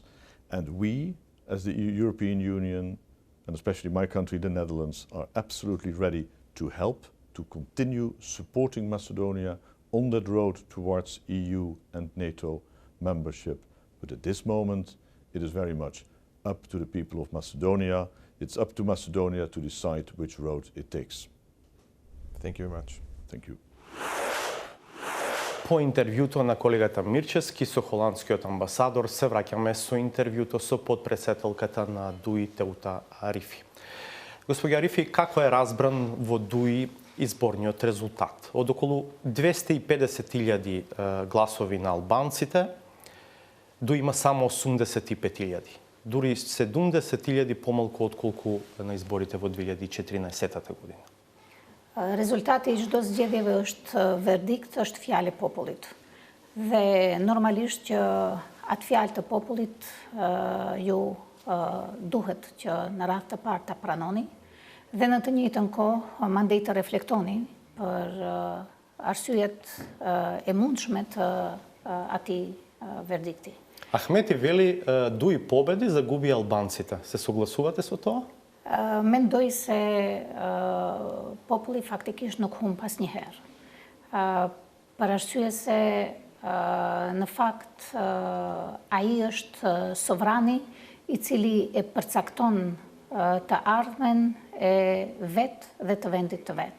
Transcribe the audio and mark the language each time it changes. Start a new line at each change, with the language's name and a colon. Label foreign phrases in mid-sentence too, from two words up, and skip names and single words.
English: And we, as the European Union, and especially my country, the Netherlands, are absolutely ready to help, to continue supporting Macedonia on that road towards EU and NATO membership. But at this moment, it is very much up to the people of Macedonia. It's up to Macedonia to decide which road it takes. Thank you very much. Thank you.
Macedonian: По интервјуто на колегата Мирчевски со холандскиот амбасадор се враќаме со интервјуто со подпредседателката на ДУИ Теута Арифи. Господи Арифи, како е разбран во ДУИ изборниот резултат? Од околу 250.000 гласови на албанците, ДУИ има само 85.000. Дури 70.000 помалку отколку на изборите во 2014 година.
Albanian: Rezultati që do zgjedhjeve është verdikt, është fjalë e popullit. Dhe normalisht që atë fjalë të popullit ju duhet që në radhë të parë ta pranoni dhe në të njëjtën kohë mandej të reflektoni për arsyet e mundshme të atij verdikti.
Macedonian: Ахмети вели дуи победи загуби албанците. Се согласувате со тоа?
Albanian: Mendoj se populli faktikisht nuk humb asnjëherë. Për arsye se në fakt ai është sovrani i cili e përcakton të ardhmen e vetë dhe të vendit të vetë.